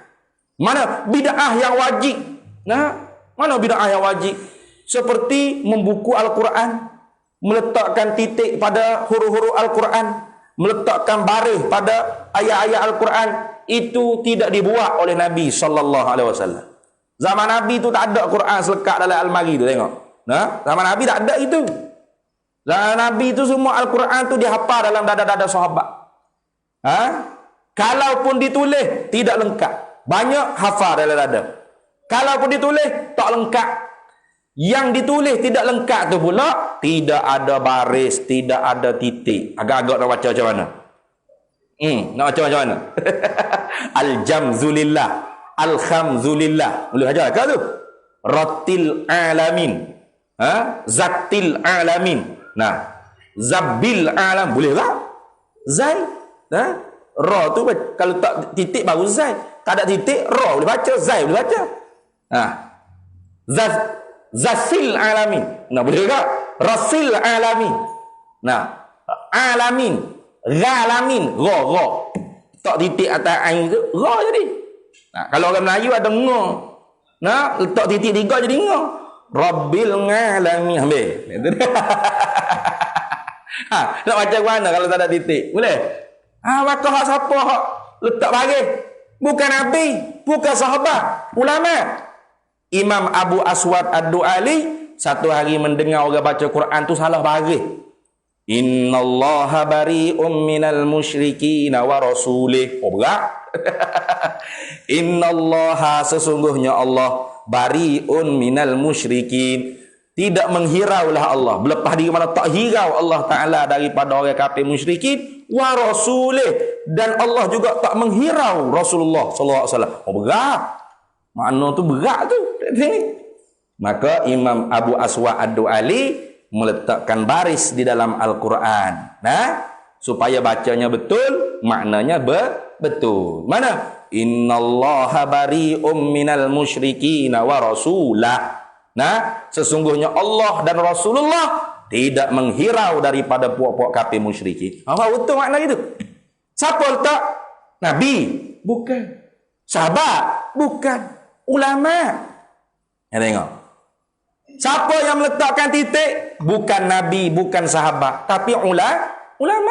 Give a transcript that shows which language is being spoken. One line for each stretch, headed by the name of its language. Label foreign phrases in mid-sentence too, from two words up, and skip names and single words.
Malay: Mana bid'ah yang wajib? Nah, mana bid'ah yang wajib? Seperti membuku Al-Quran, meletakkan titik pada huruf-huruf Al-Quran, meletakkan baris pada ayat-ayat Al-Quran, itu tidak dibuat oleh Nabi
Arabic: صلى الله عليه وسلم.
Malay: Zaman Nabi tu tak ada Quran selekat dalam almari tu, tengok. Nah, zaman Nabi tak ada itu. Zaman Nabi tu semua Al-Quran tu dihafal dalam dada-dada sahabat. Kalaupun ditulis tidak lengkap. Banyak hafal dalam dada. Kalaupun ditulis tak lengkap. Yang ditulis tidak lengkap tu pula tidak ada baris, tidak ada titik. Agak-agak nak baca macam mana? Nak baca macam mana?
Arabic: الجمزلله، الخمزلله. Boleh ajar ke tu? رتل العالمين. زتل العالمين. Nah, زبل العالم.
Malay: Boleh tak? Zai. Ra tu kalau tak titik baru zai. Tak ada titik, ra boleh baca, zai boleh baca.
Arabic: زسل العالمين.
Malay: Nah, boleh tak?
Arabic: رسل العالمين. Nah, العالمين، غالمين, ra.
Malay: Tak titik atas ain tu, ra jadi. Nah, kalau orang Melayu ada nga. Nah, letak titik 3 jadi nga.
Arabic: رب العالمين.
Malay: Ambil. Nak baca mana kalau tak ada titik? Boleh? Maka hak siapa hak letak baris? Bukan Nabi, bukan sahabat, ulama. Imam Abu Aswad Ad-Du'ali satu hari mendengar orang baca Quran tu salah baris.
Arabic: إن الله بريء من المشركين ورسوله.
Malay: Oh, berat.
Arabic: إن الله,
Malay: sesungguhnya Allah,
Arabic: بريء من المشركين,
Malay: tidak menghiraulah Allah, berlepas diri mana tak hirau Allah Ta'ala daripada orang kafir musyrikin,
Arabic: ورسوله,
Malay: dan Allah juga tak menghirau Rasulullah
Arabic: صلى الله عليه وسلم.
Malay: Oh, berat. Makna tu berat tu. Maka Imam Abu Aswad Ad-Du'ali meletakkan baris di dalam Al-Quran. Nah, supaya bacanya betul, maknanya betul. Mana?
Arabic: إن الله بريء من المشركين ورسولَه.
Malay: Nah, sesungguhnya Allah dan Rasulullah tidak menghirau daripada puak-puak kafir musyrikin. Apa betul makna itu? Siapa letak? Nabi? Bukan. Sahabat? Bukan. Ulama. Ya, tengok. Siapa yang meletakkan titik? Bukan Nabi, bukan sahabat, tapi ulama.